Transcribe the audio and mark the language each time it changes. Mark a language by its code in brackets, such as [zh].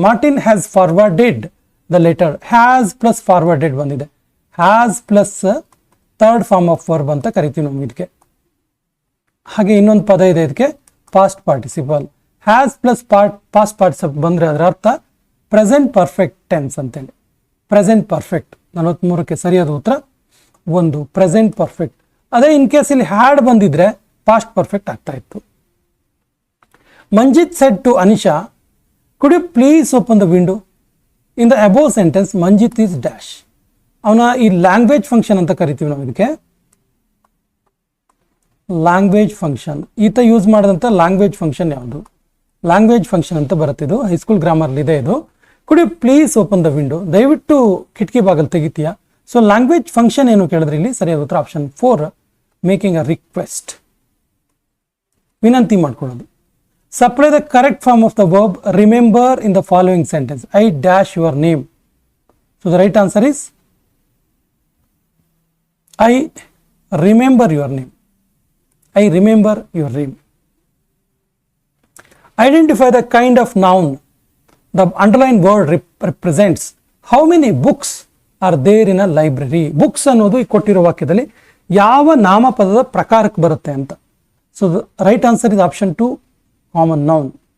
[en] Martin has forwarded the letter. Has plus forwarded [kn] ಬಂದಿದೆ. [en] Has plus third form of verb [kn] ಅಂತ ಕರಿತೀವಿ ನಾವು ಇದಕ್ಕೆ. ಹಾಗೆ ಇನ್ನೊಂದು ಪದ ಇದೆ ಇದಕ್ಕೆ, past participle. Has plus past participle ಬಂದರೆ ಅದರ ಅರ್ಥ ಪ್ರೆಸೆಂಟ್ ಪರ್ಫೆಕ್ಟ್ ಟೆನ್ಸ್ ಅಂತೇಳಿ. ಪ್ರೆಸೆಂಟ್ ಪರ್ಫೆಕ್ಟ್ 43ಕ್ಕೆ ಸರಿಯಾದ ಉತ್ತರ 1, ಪ್ರೆಸೆಂಟ್ ಪರ್ಫೆಕ್ಟ್. ಅದೇ ಇನ್ ಕೇಸ್ ಇಲ್ಲಿ ಹ್ಯಾಡ್ ಬಂದಿದ್ರೆ ಪಾಸ್ಟ್ ಪರ್ಫೆಕ್ಟ್ ಆಗ್ತಾ ಇತ್ತು. [en] Manjit said to Anisha, could you please open the window? In the above sentence, Manjit is dash. [kn] ಅವನ ಈ ಲ್ಯಾಂಗ್ವೇಜ್ ಫಂಕ್ಷನ್ ಅಂತ ಕರಿತೀವಿ ನಾವು ಇದಕ್ಕೆ. ಲ್ಯಾಂಗ್ವೇಜ್ ಫಂಕ್ಷನ್, ಈತ ಯೂಸ್ ಮಾಡಿದಂಥ ಲ್ಯಾಂಗ್ವೇಜ್ ಫಂಕ್ಷನ್ ಯಾವುದು? ಲ್ಯಾಂಗ್ವೇಜ್ ಫಂಕ್ಷನ್ ಅಂತ ಬರುತ್ತಿದ್ದು, ಹೈಸ್ಕೂಲ್ ಗ್ರಾಮರ್ಲಿ ಇದೆ ಇದು. [en] Could you please open the window? [kn] ದಯವಿಟ್ಟು ಕಿಟಕಿ ಬಾಗಲ್ ತೆಗಿತೀಯಾ? ಸೊ ಲ್ಯಾಂಗ್ವೇಜ್ ಫಂಕ್ಷನ್ ಏನು ಕೇಳಿದ್ರೆ ಇಲ್ಲಿ ಸರಿಯಾದ ಉತ್ತರ ಆಪ್ಷನ್ 4, ಮೇಕಿಂಗ್ ಅ ರಿಕ್ವೆಸ್ಟ್, ವಿನಂತಿ ಮಾಡ್ಕೊಳ್ಳೋದು. [en] Supply the correct form of the verb remember in the following sentence. I dash your name. So the right answer is I remember your name. I remember your name. Identify the kind of noun the underlined word represents. How many books are there in a library? [kn] Books ಅನ್ನೋದು ಈ ಕೊಟ್ಟಿರೋ ವಾಕ್ಯದಲ್ಲಿ ಯಾವ ನಾಮಪದದ ಪ್ರಕಾರಕ್ಕೆ ಬರುತ್ತೆ ಅಂತ. [en] So the right answer is option 2, common noun.